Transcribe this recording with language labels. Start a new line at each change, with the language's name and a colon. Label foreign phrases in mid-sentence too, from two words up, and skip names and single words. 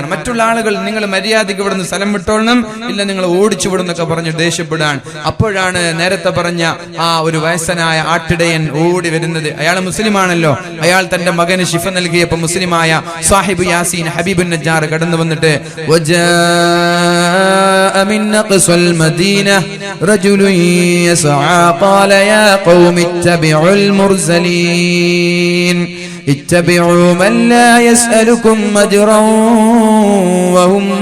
Malayalam: മറ്റുള്ള ആളുകൾ നിങ്ങൾ മര്യാദയ്ക്ക് ഇവിടുന്ന് സ്ഥലം വിട്ടോളണം, ഇല്ല നിങ്ങൾ ഓടിച്ചു വിടുന്നൊക്കെ പറഞ്ഞ് ദേഷ്യപ്പെടാൻ. അപ്പോഴാണ് നേരത്തെ പറഞ്ഞ ആ ഒരു വയസ്സനായ ആട്ടിടയൻ ഓടി വരുന്നത്. അയാൾ മുസ്ലിമാണല്ലോ. അയാൾ തന്റെ മകന് ശിഫ നൽകിയപ്പോ മുസ്ലിമായ സാഹിബ് യാസീൻ ഹബീബുൻ നജ്ജാർ കടന്നു വന്നിട്ട്
Arabic: من نقص المدينة رجل يسعى قال يا قوم اتبعوا المرسلين اتبعوا من لا يسألكم أجرا وهم